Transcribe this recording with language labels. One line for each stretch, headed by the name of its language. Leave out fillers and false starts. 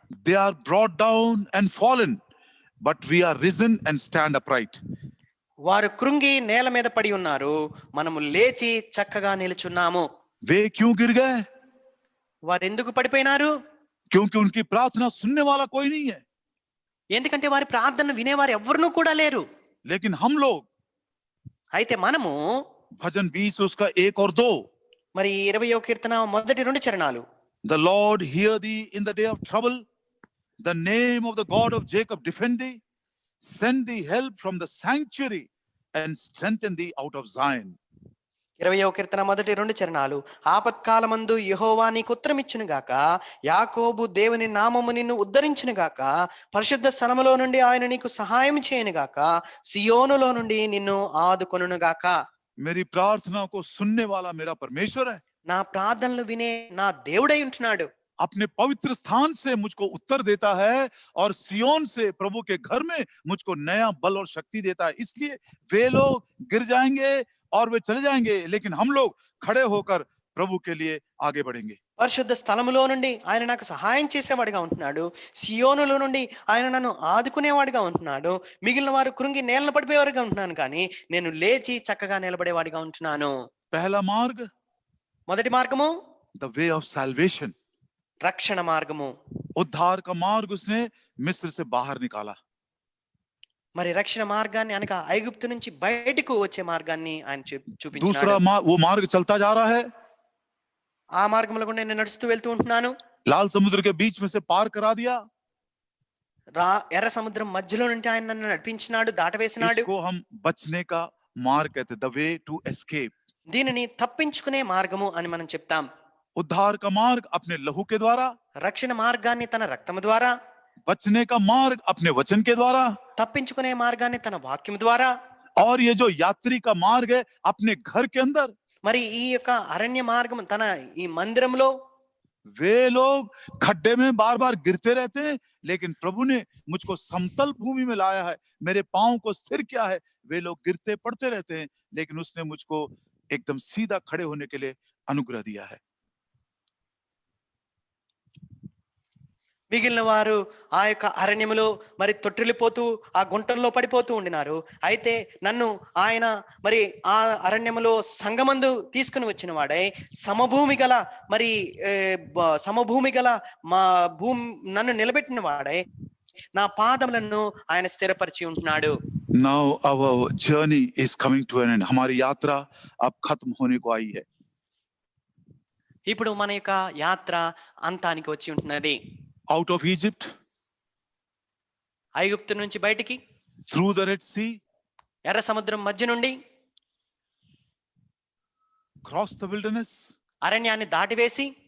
English: they are brought down and fallen, but we are risen and stand upright।
Telugu: వారు కృంగి నేల మీద పడి ఉన్నారు, మనము లేచి చక్కగా నిలుచున్నాము.
Hindi: वे क्यों गिर गए?
Telugu: వారు ఎందుకు పడిపోయినారు?
Hindi: क्योंकि उनकी प्रार्थना सुनने वाला कोई नहीं है।
Telugu: ఎందుకంటే వారి ప్రార్థన వినేవారు ఎవ్వరూ కూడా లేరు.
Hindi: लेकिन हम लोग,
Telugu: అయితే మనము
Hindi: भजन 20 उसका 1 और 2,
Telugu: మరి 20వ కీర్తన మొదటి 2 చరణాలు.
English: the Lord hear thee in the day of trouble, the name of the God of Jacob defend thee, send thee help from the sanctuary and strengthen thee out of Zion।
Telugu: 20వ కీర్తన మొదటి 2 చరణాలు. ఆపత్కాలమందు యెహోవా నీకు ఉత్తరమిచ్చును గాక, యాకోబు దేవుని నామము నిన్ను ఉద్ధరించును గాక, పరిశుద్ధ స్థలములో నుండి ఆయన నీకు సహాయం చేయను గాక, సియోనులో నుండి నిన్ను ఆదుకొనును గాక.
Hindi: मेरी प्रार्थना को सुनने वाला मेरा परमेश्वर है।
Telugu: నా ప్రార్థనలు వినే నా దేవుడై ఉంటున్నాడు.
Hindi: अपने पवित्र स्थान से मुझको उत्तर देता है और सियोन से प्रभु के घर में मुझको नया बल और शक्ति देता है। इसलिए वे लोग गिर जाएंगे और वे चले जाएंगे, लेकिन हम लोग खड़े होकर प्रभु के लिए आगे बढ़ेंगे।
Telugu: పరిశుద్ధ స్థలములో నుండి ఆయన నాకు సహాయం చేసేవాడిగా ఉంటున్నాడు. సియోనులో నుండి ఆయన నన్ను ఆదుకునేవాడిగా ఉంటున్నాడు. మిగిలిన వారు కృంగి నేలను పడిపోయేవారుగా ఉంటున్నాను, కానీ నేను లేచి చక్కగా నిలబడేవాడిగా ఉంటున్నాను.
Hindi: पहला मार्ग,
Telugu: మొదటి మార్గము
English: the way of salvation,
Telugu: రక్షణ మార్గము.
Hindi: उद्धार का मार्ग उसने मिस्र से बाहर निकाला।
Telugu: మరి రక్షణ మార్గాన్ని అనగా ఐగుప్తు నుంచి బయటకు వచ్చే మార్గాన్ని ఆయన చూపించాడు.
Hindi: दूसरा वो मार्ग चलता जा रहा है,
Telugu: ఆ మార్గంలో కూడా నేను నడుస్తూ వెళ్తూ ఉంటున్నాను.
Hindi: लाल समुद्र के बीच में से पार करा दिया।
Telugu: ఎర్ర సముద్రం మధ్యలో నుండి ఆయన నన్ను నడిపించినాడు, దాటవేసినాడు.
Hindi: इसको हम बचने का मार्ग कहते हैं,
English: The way to escape.
Telugu: దీనిని తప్పించుకునే మార్గము అని మనం చెప్తాం.
Hindi: उद्धार का मार्ग अपने लहू के द्वारा,
Telugu: రక్షణ మార్గాన్ని తన రక్తము ద్వారా,
Hindi: बचने का मार्ग अपने वचन के द्वारा,
Telugu: తప్పించుకునే మార్గాన్ని తన వాక్యం ద్వారా,
Hindi: और ये जो यात्री का मार्ग है अपने घर के अंदर।
Telugu: మరి ఈ యొక్క అరణ్య మార్గం తన ఈ మందిరంలో.
Hindi: वे लोग खड्डे में बार बार गिरते रहते हैं, लेकिन प्रभु ने मुझको समतल भूमि में लाया है, मेरे पांव को स्थिर किया है। वे लोग गिरते पड़ते रहते हैं, लेकिन उसने मुझको एकदम सीधा खड़े होने के लिए अनुग्रह दिया है।
Telugu: మిగిలిన వారు ఆ యొక్క అరణ్యములో మరి తొట్టిల్లిపోతూ ఆ గుంటల్లో పడిపోతూ ఉండినారు. అయితే నన్ను ఆయన మరి ఆ అరణ్యములో సంగమందు తీసుకుని వచ్చిన వాడై సమభూమి గల మరి సమభూమి గల మా భూమి నన్ను నిలబెట్టిన వాడై నా పాదములను ఆయన స్థిరపరిచి ఉంటున్నాడు.
English: Now our journey is coming to an end.
Hindi: हमारी यात्रा अब खत्म होने को आई है.
Telugu: ఇప్పుడు మన యొక్క యాత్ర అంతానికి వచ్చి ఉంటున్నది.
English: Out of Egypt,
Telugu: ఐగుప్తు నుంచి బయటికి,
English: through the Red Sea,
Telugu: ఎర్ర సముద్రం మధ్య నుండి,
English: cross the wilderness,
Telugu: అరణ్యాన్ని దాటివేసి,